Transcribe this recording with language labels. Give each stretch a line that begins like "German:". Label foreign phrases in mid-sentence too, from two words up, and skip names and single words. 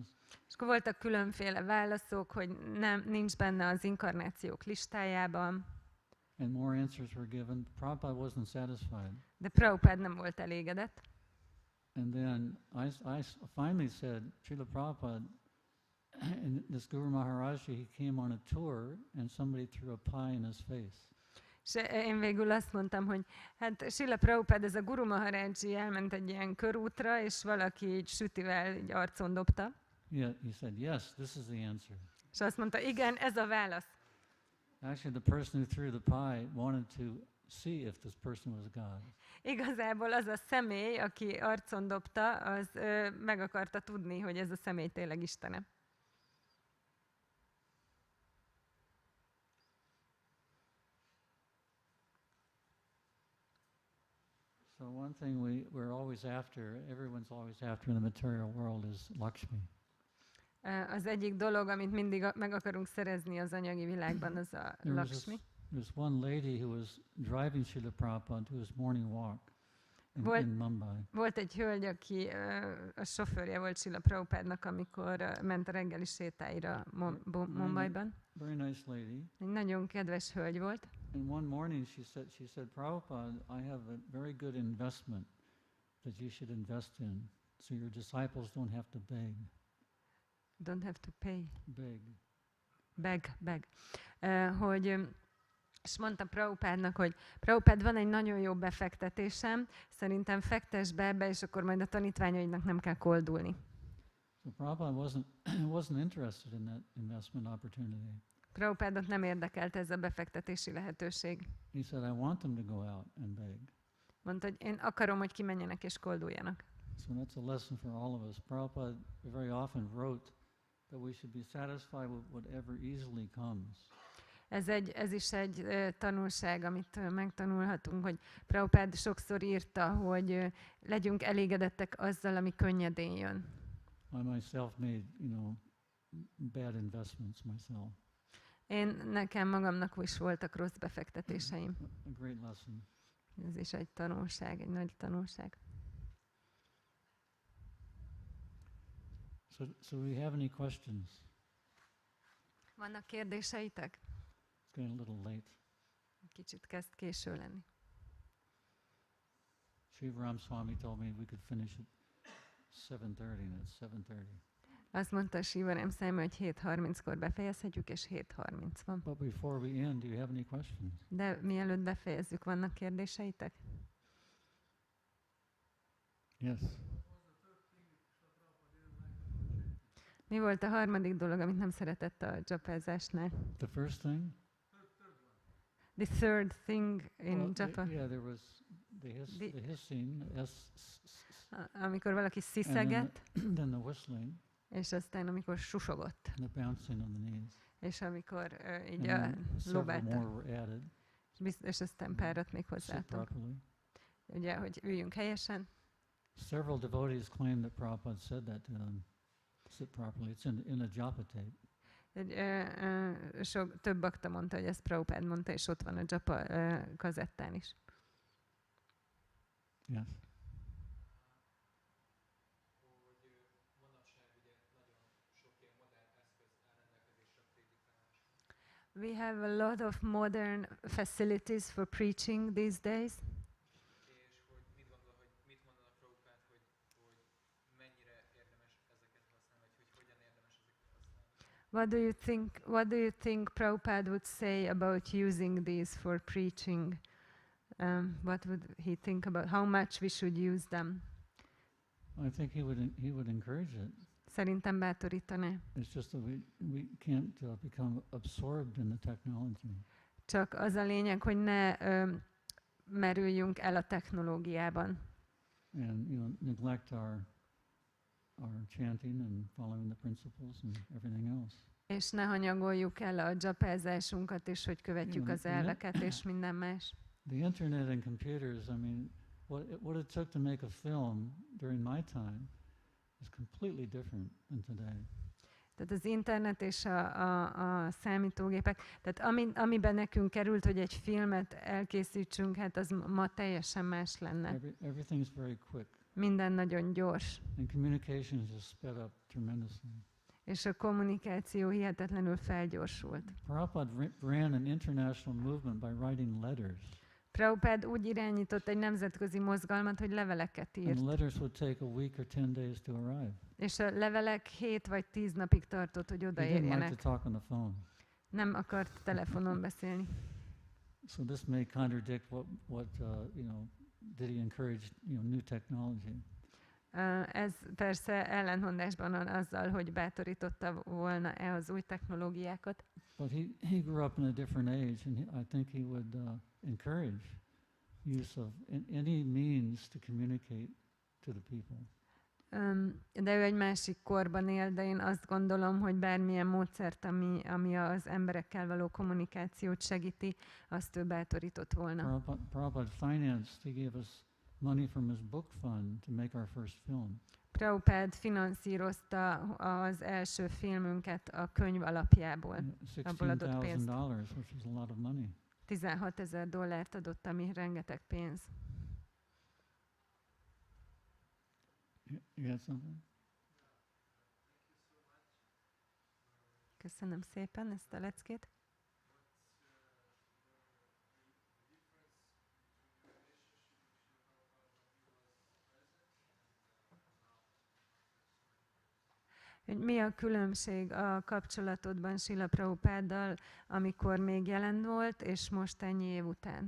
Hungarian: És akkor voltak különféle válaszok, hogy nincs benne az inkarnációk listájában.
English: And more answers were given. Prabhupada wasn't satisfied.
Hungarian: De Prabhupád nem volt elégedett.
English: And then I finally said, Srila Prabhupada, and this Guru Maharaj, he came on a tour, and somebody threw a pie in his face.
Hungarian: És én végül azt mondtam, hogy hát Srila Prabhupada, ez a Guru Maharaj elment egy ilyen körútra, és valaki így sütivel így arcon dobta.
English: Yeah, he said, yes, this is the answer.
Hungarian: És azt mondta, igen, ez a válasz.
English: Actually, the person who threw the pie wanted to see if this person was God.
Hungarian: Igazából az a személy, aki arcon dobta, az meg akarta tudni, hogy ez a személy tényleg Istene.
English: So one thing we're always after, everyone's always after in the material world is Lakshmi.
Hungarian: Az egyik dolog, amit mindig meg akarunk szerezni az anyagi világban, az a Lakshmi.
English: There's one lady who was driving Srila Prabhupada to his morning walk in Mumbai.
Hungarian: Volt egy hölgy, aki a sofőrje volt Srila Prabhupádnak, amikor ment a reggeli sétáira Mumbaiban.
English: Very nice lady.
Hungarian: Egy nagyon kedves hölgy volt.
English: And one morning she said, Prabhupada, I have a very good investment that you should invest in, so your disciples don't have to beg. Don't have to pay. Beg.
Hungarian: És mondta Prabhupádnak, hogy Prabhupád, van egy nagyon jó befektetésem, szerintem fektess be ebbe, és akkor majd a tanítványaidnak nem kell koldulni.
English: So Prabhupada wasn't interested in that investment opportunity.
Hungarian: Prabhupádot nem érdekelt ez a befektetési lehetőség.
English: He said, I want them to go out and beg.
Hungarian: Mondta, hogy én akarom, hogy kimenjenek és kolduljanak.
English: So that's a lesson for all of us. Prabhupada very often wrote that we should be satisfied with whatever easily comes.
Hungarian: Ez is egy tanulság, amit megtanulhatunk, hogy Prabhupád sokszor írta, hogy legyünk elégedettek azzal, ami könnyedén jön.
English: I myself made, bad investments myself.
Hungarian: Nekem magamnak is voltak rossz befektetéseim.
English: A great lesson.
Hungarian: Ez is egy tanulság, egy nagy tanulság.
English: So we have any questions?
Hungarian: Vannak kérdéseitek?
English: It's getting a little late.
Hungarian: Kicsit kezd késő lenni.
English: Shivaram Swami told me we could finish at 7:30, and it's 7:30.
Hungarian: Azt mondta Shivaram Swami, hogy 7:30-kor befejezhetjük, és 7:30 van.
English: But before we end, do you have any questions?
Hungarian: De mielőtt befejezzük, vannak kérdéseitek?
English: Yes.
Hungarian: Mi volt a harmadik dolog, amit nem szeretett a japázásnál?
English: The first thing? The third thing in japa. There was the hissing,
Hungarian: amikor valaki sziszegett,
English: then the whistling,
Hungarian: és aztán amikor susogott,
English: and the bouncing on the knees.
Hungarian: És amikor így
English: several
Hungarian: lobálta,
English: more were added.
Hungarian: És aztán párat még hozzáadtunk. Ugye, hogy üljünk helyesen.
English: Several devotees claim that Prabhupada said that to them. Sit properly. It's in a japa tape.
Hungarian: Több bakta mondta, hogy ezt Prabhupád mondta, és ott van a japa kazettán is.
English: Yes. We have a lot of modern facilities for preaching these days. What do you think Prabhupada would say about using these for preaching? What would he think about how much we should use them? I think he would encourage it.
Hungarian: Szerintem bátorítaná.
English: It's just that we can't become absorbed in the technology.
Hungarian: Csak az a lényeg, hogy ne merüljünk el a technológiában.
English: And neglect our chanting and following the principles and everything else.
Hungarian: És ne hanyagoljuk el a japázásunkat, és hogy követjük az elveket és minden más.
English: The internet and computers, I mean, what it took to make a film during my time is completely different than today.
Hungarian: Tehát az internet és a számítógépek, tehát amiben nekünk került, hogy egy filmet elkészítsünk, hát az ma teljesen más lenne.
English: Everything's very quick.
Hungarian: Minden nagyon gyors.
English: And communication has sped up tremendously.
Hungarian: És a kommunikáció hihetetlenül felgyorsult.
English: Prabhupada ran an international movement by writing letters.
Hungarian: Prabhupád úgy irányított egy nemzetközi mozgalmat, hogy leveleket
English: And
Hungarian: írt.
English: letters would take a week or 10 days to arrive.
Hungarian: És a levelek 7 vagy 10 napig tartott, hogy
English: He didn't like to
Hungarian: odaérjenek.
English: talk on the phone.
Hungarian: Nem akart telefonon beszélni.
English: So this may contradict what did he encourage, new technology?
Hungarian: Ez persze ellentmondásban van azzal, hogy bátorította volna-e az új technológiákat.
English: But he grew up in a different age, and I think he would encourage use of any means to communicate to the people.
Hungarian: De ő egy másik korban él, de én azt gondolom, hogy bármilyen módszert, ami az emberekkel való kommunikációt segíti, azt ő bátorított volna.
English: Prabhupada financed, he gave us money from his book fund to make our first film.
Hungarian: Prabhupád finanszírozta az első filmünket a könyv alapjából. Abból adott pénzt.
English: $16,000, which is a lot of money.
Hungarian: $16,000 adott, ami rengeteg pénz.
English: You had something?
Hungarian: Köszönöm szépen ezt a leckét. Hogy mi a különbség a kapcsolatodban Srila Prabhupáddal, amikor még jelen volt, és most ennyi év után?